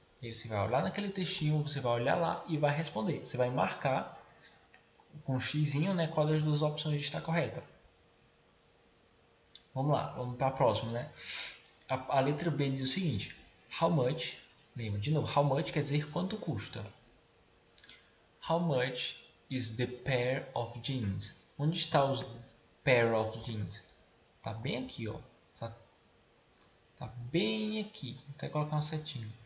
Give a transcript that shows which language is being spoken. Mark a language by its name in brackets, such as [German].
[Portuguese] E aí você vai olhar naquele textinho, você vai olhar lá e vai responder. Você vai marcar com um xizinho, né, qual das duas opções está correta. Vamos lá, vamos para a próxima, né? A letra B diz o seguinte, how much, lembra, de novo, how much quer dizer quanto custa. [English] How much is the pair of jeans? [Portuguese] Onde está os pair of jeans? Tá bem aqui, ó. Tá bem aqui. Vou até colocar uma setinha.